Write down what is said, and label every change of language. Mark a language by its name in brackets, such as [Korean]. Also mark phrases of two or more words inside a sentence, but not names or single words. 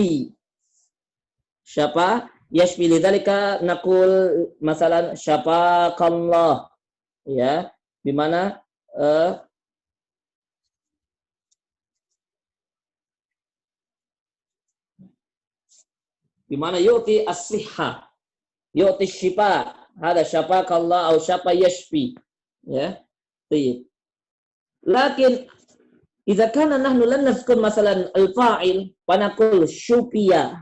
[Arabic] شفى يشفي، لذلك نقول مثلا شفاك الله, ya, [Indonesian] di mana [Arabic] يعطي الصحة، يعطي شفاء، هذا شفاك الله أو شفى يشفي, ya. Tayyib. لكن إذا كان نحن لن نذكر مثلا الفاعل فنقول شُفي.